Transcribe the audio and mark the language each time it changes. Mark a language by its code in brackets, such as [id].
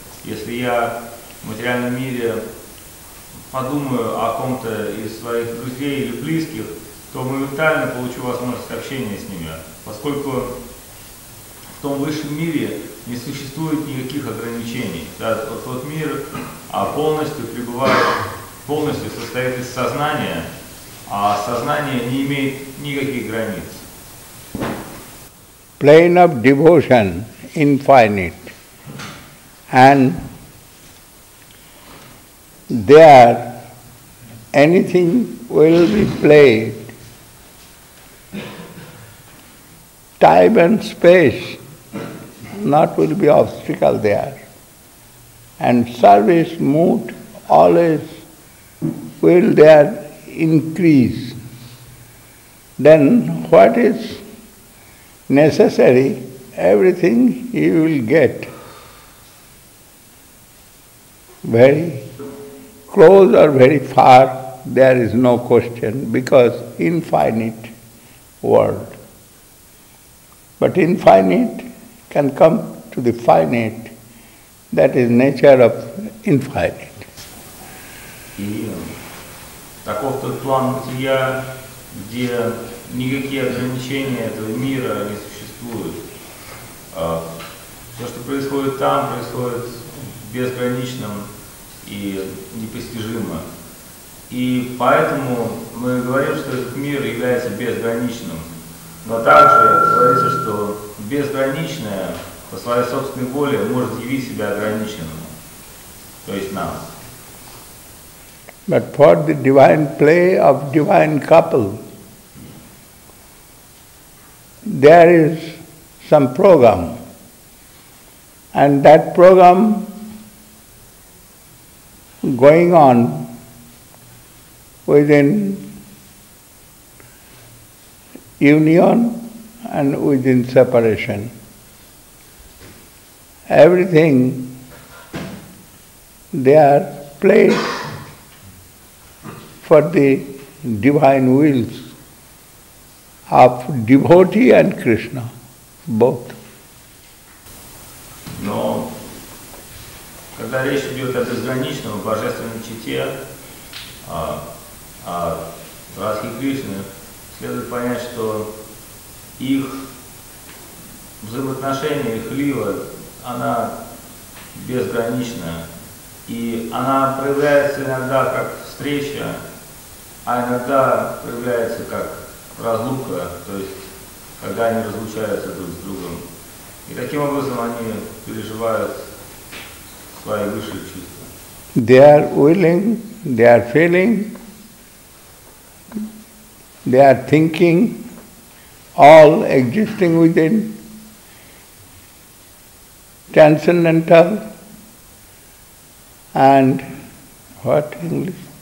[ru] Если я в материальном мире подумаю о ком-то из своих друзей или близких, то моментально получу возможность общения с ними, поскольку в том высшем мире не существует никаких ограничений. Да, тот мир полностью пребывает, полностью состоит из сознания, а сознание не имеет никаких границ. [en] Plane of devotion, infinite, and there anything will be played. Time and space not will be obstacle there. And service mood always will there increase. Then what is necessary, everything you will get. Very close or very far, there is no question, because infinite world. But infinite can come to the finite, that is nature of infinite. [ru] И таков тот план бытия, где никакие ограничения этого мира не существуют. Все, что происходит там, происходит в безграничном и непостижимо. И поэтому мы говорим, что этот мир является безграничным. Но также говорится, что безграничное по своей собственной воле может явить себя ограниченным, то есть нам. [en] But for the divine play of divine couple, there is some program, and that program going on within union and within separation. Everything they are played for the divine wills of devotee and Krishna, both. [ru] Но когда речь идет о безграничном, божественной чете, о Радхи Кришне, следует понять, что их взаимоотношения, их лила, она безгранична. И она проявляется иногда как встреча, а иногда проявляется как разлука, то есть когда они разлучаются друг с другом. И таким образом они переживают свои высшие чувства. [en] They are willing, they are feeling, they are thinking, all existing within transcendental and what English?